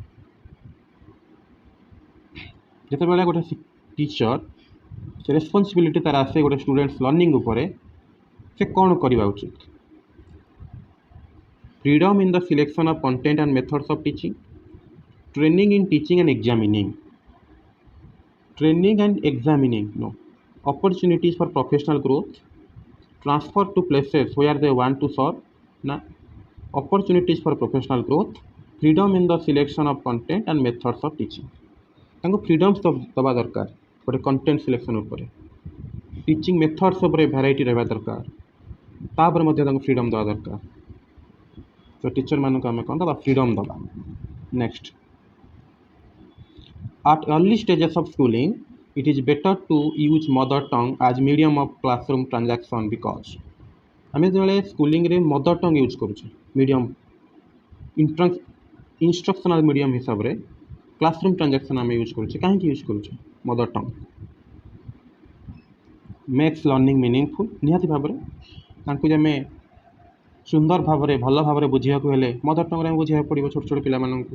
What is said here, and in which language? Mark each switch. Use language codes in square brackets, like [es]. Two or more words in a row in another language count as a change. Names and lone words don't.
[or] ଯେତେବେଳେ ଗୋଟେ ଟିଚର ସେ ରେସ୍ପନ୍ସିବିଲିଟି ତାର ଆସେ ଗୋଟେ [en] students learning [or] ଉପରେ, ସେ କ'ଣ କରିବା ଉଚିତ? [en] freedom in the selection of content and methods of teaching, training in teaching and examining, training and examining, no, opportunities for professional growth, transfer to places where they want to serve, na, opportunities for professional growth, freedom in the selection of content and methods of teaching। [or] ତାଙ୍କୁ ଫ୍ରିଡମ୍ସ ଦେବା ଦରକାର ଗୋଟେ [en] content selection [or] ଉପରେ, [en] teaching methods [or] ଉପରେ ଭ୍ୟାରାଇଟି ରହିବା ଦରକାର, ତାପରେ ମଧ୍ୟ ତାଙ୍କୁ ଫ୍ରିଡମ୍ ଦେବା ଦରକାର। ତ ଟିଚରମାନଙ୍କୁ ଆମେ କ'ଣ ଦେବା? ଫ୍ରିଡମ୍ ଦେବା। ନେକ୍ସଟ, [en] at early stages of schooling it is better to use mother tongue as medium of classroom transaction because [or] ଆମେ ଯେତେବେଳେ ସ୍କୁଲିଂରେ ମଦର ଟଙ୍ଗ ୟୁଜ୍ କରୁଛେ ମିଡ଼ିୟମ୍ ଇନଷ୍ଟ୍ରକ୍ସନାଲ୍ ମିଡ଼ିୟମ୍ ହିସାବରେ କ୍ଲାସରୁମ୍ ଟ୍ରାଞ୍ଜାକ୍ସନ୍ ଆମେ ୟୁଜ୍ କରୁଛେ। କାହିଁକି ୟୁଜ୍ କରୁଛେ [en] mother tongue? makes learning meaningful. [or] ନିହାତି ଭାବରେ ତାଙ୍କୁ ଯେ ଆମେ ସୁନ୍ଦର ଭାବରେ ଭଲ ଭାବରେ ବୁଝିବାକୁ ହେଲେ [en] mother tongue [or] ଆମେ ବୁଝିବାକୁ ପଡ଼ିବ ଛୋଟ ଛୋଟ ପିଲାମାନଙ୍କୁ।